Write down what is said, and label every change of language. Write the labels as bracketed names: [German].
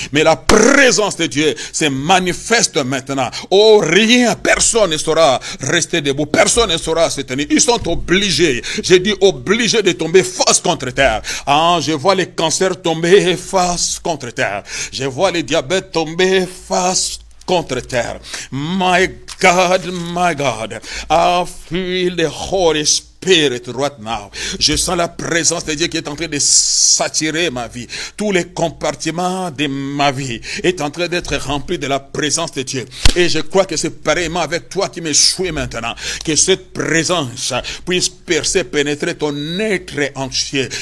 [French] Mais la présence de Dieu se manifeste maintenant. Oh, rien, personne ne saura rester debout. Personne ne saura se tenir. Ils sont obligés, j'ai dit obligés de tomber face contre terre. Ah, je vois les cancers tomber face contre terre. Je vois les diabètes tomber face contre terre. [English] My God, I feel the Holy Spirit right now. [French] Je sens la présence de Dieu qui est en train de s'attirer ma vie. Tous les compartiments de ma vie est en train d'être remplis de la présence de Dieu. Et je crois que c'est pareillement avec toi qui m'échoues maintenant. Que cette présence puisse percer, pénétrer ton être entier.